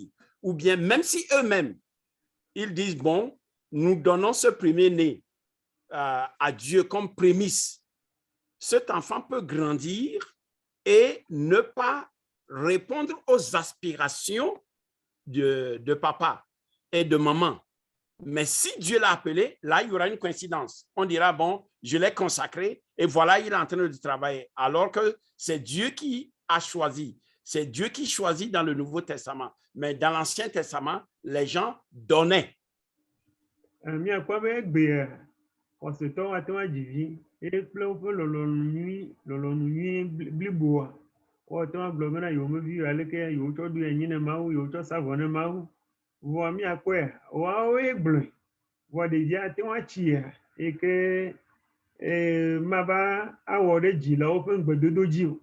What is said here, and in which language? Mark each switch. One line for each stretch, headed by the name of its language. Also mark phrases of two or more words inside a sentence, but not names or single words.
French: Ou bien, même si eux-mêmes, ils disent, bon, nous donnons ce premier-né à Dieu comme prémisse, cet enfant peut grandir et ne pas répondre aux aspirations de papa et de maman. Mais si Dieu l'a appelé, là, il y aura une coïncidence. On dira, bon, je l'ai consacré et voilà, il est en train de travailler. Alors que c'est Dieu qui a choisi. C'est Dieu qui choisit dans le Nouveau Testament. Mais dans l'Ancien Testament, les gens donnaient.
Ewe: Miakpɔ be egbea, xɔsetɔwo ate ŋu adzi vi eye kple woƒe lɔlɔ̃nu nyui bliboa, woate ŋu agblɔ bena yewomevi aleke yewotsɔ ɖo anyi ne Mawu, yewotsɔ sa vɔ ne Mawu. Vɔa miakpɔe, woawoe gblɔe. Vɔ ɖevia ate ŋu atsia yi ke mava awɔ ɖe dzi le woƒe ŋugbedodo dzi o.